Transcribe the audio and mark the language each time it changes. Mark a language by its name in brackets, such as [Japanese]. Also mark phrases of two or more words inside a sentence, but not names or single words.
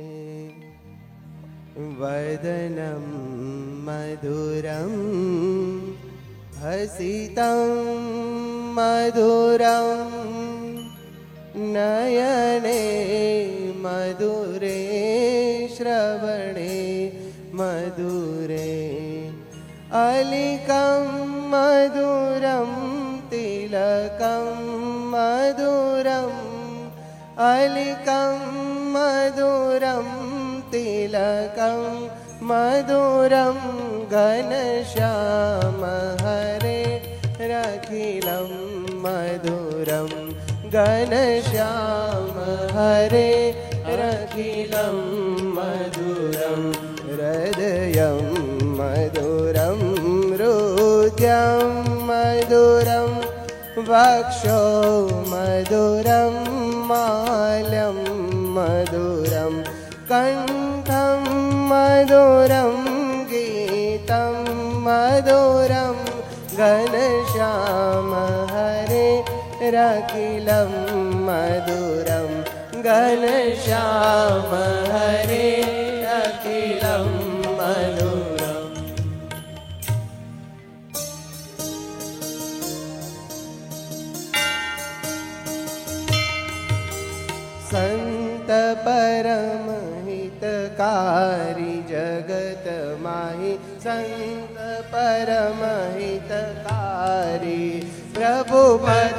[Sanskrit] વદનમ મધુરમ હસિતમ મધુરમ નયને મધુરે શ્રવણે મધુરે અલિકમ મધુરમ તિલકમ મધુરમ અલિકમ મધુરમ તિલકમ મધુરમ ઘનશ્યામ હરે રખિલમ મધુરમ ઘનશ્યામ हरे रखिलं मधुरं हृदयं मधुरं हृदयं मधुरं वक्षो मधुरं माल्यं मधुरं कण्ठं मधुरं गीतं मधुरं घनश्याम हरे रखिलं मधुरं घनश्याम हरे रखिलं मधुरम् [Hindi] संत परम हितकारी जगत माहि संत परम हितकारी प्रभु पद